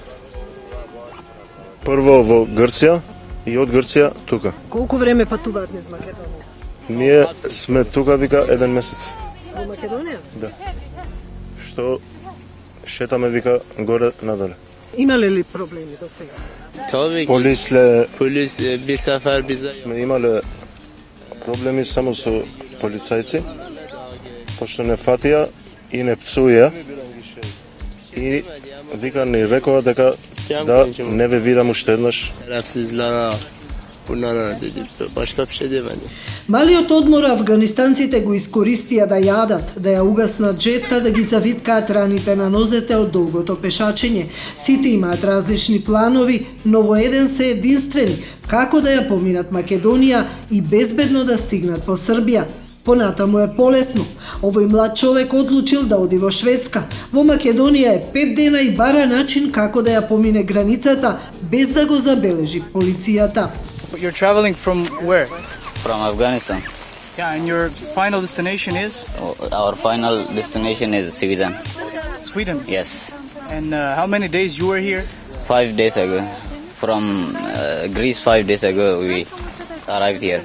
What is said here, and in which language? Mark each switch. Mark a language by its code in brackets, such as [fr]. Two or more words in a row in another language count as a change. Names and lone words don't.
[mk] Прво во Грција и од Грција тука. Колку време патуваат низ Македонија? Ние сме тука вика 1 месец. Во Македонија? Да. Што шетаме вика горе надоле. Имале ли проблеми до сега? [tr] Tabii ki. Polis bir sefer bize [mk] Сме имале проблеми само со полицајци, пошто не фатија и не пцуја. И вика ни рекоа дека да не ве видам уште еднаш. [tr] şerefsizlere bunlara dedi. Başka bir şey demedi. [mk] Малиот одмор афганистанците го искористија да јадат, да ја угаснат жетта, да ги завиткаат раните на нозете од долгото пешачење. Сите имаат различни планови, но во еден се единствени, како да ја поминат Македонија и безбедно да стигнат во Србија. Понатаму е полесно. Овој млад човек одлучил да оди во Шведска. Во Македонија е 5 дена и бара начин како да ја помине границата без да го забележи полицијата. [en] You're traveling from where? From Afghanistan. Yeah, and your final destination is? Our final destination is Sweden. Sweden? Yes. And how many days you were here? 5 days ago. From Greece 5 days ago we arrived here.